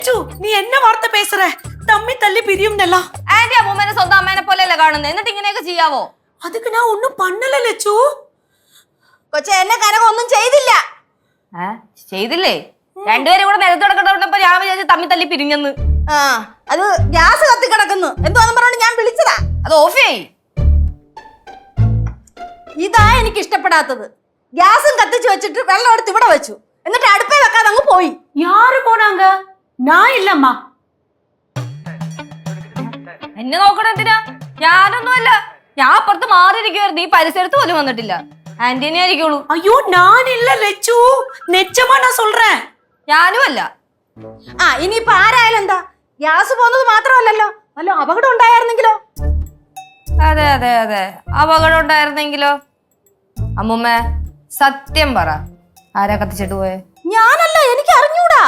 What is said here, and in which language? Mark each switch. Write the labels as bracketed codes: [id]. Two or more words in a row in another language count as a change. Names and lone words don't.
[ml] നീ എന്നെ വാർത്ത പേசுற തമ്മി തല്ലി പിരിയുന്നല്ല ആന്റി അമ്മൂമ്മേനെ സ്വന്തം അമ്മേനെ പോലെയല്ല കാണുന്നത് എന്നിട്ട് ഇങ്ങനെയൊക്കെ ചെയ്യാവോ [ta] அதுக்கு நான் ஒண்ணும் பண்ணல லட்சு [ml] കൊച്ചെ എന്നെ കനക ഒന്നും ചെയ്തില്ല ചെയ്തില്ലേ രണ്ടുപേരും കൂടെ നിലത്ത് കിടക്കണ്ടപ്പോ ഞാൻ വിചാരിച്ചു തമ്മി തല്ലി പിരിഞ്ഞെന്ന് ആ അത് ഗ്യാസ് കത്തി കിടക്കുന്നു എന്തോന്നും പറഞ്ഞോണ്ട് ഞാൻ വിളിച്ചതാ അത് ഓഫ് ചെയ് ഇതാ എനിക്ക് ഇഷ്ടപ്പെടാത്തത് ഗ്യാസും കത്തിച്ചു വെച്ചിട്ട് വെള്ളം എടുത്ത് ഇവിടെ വെച്ചു എന്നിട്ട് അടുപ്പേ വെക്കാതെ അങ്ങ് പോയി [ta] யாரு போனாங்க நான் இல்லம்மா [ml] എന്നെ നോക്കണ എന്തിനാ ഞാനൊന്നുമല്ല ഞാൻ അപ്പുറത്ത് മാറിയിരിക്കുവായിരുന്നു ഈ പരിസരത്ത് പോലും വന്നിട്ടില്ല ആന്റിനെ ആയിരിക്കുള്ളൂ [ta] ஐயோ நான் இல்ல லட்சு நிச்சயமா நான் சொல்றேன் [ml] ഞാനും അല്ല ആ ഇനിയിപ്പോ ആരായാലും എന്താ ഗ്യാസ് പോകുന്നത് മാത്രമല്ലല്ലോ വല്ല അപകടം ഉണ്ടായിരുന്നെങ്കിലോ അതെ അതെ അതെ അപകടം ഉണ്ടായിരുന്നെങ്കിലോ അമ്മൂമ്മ സത്യം പറ ആരാ കത്തിച്ചിട്ട് പോയെ ഞാനല്ല എനിക്ക് അറിഞ്ഞൂടാ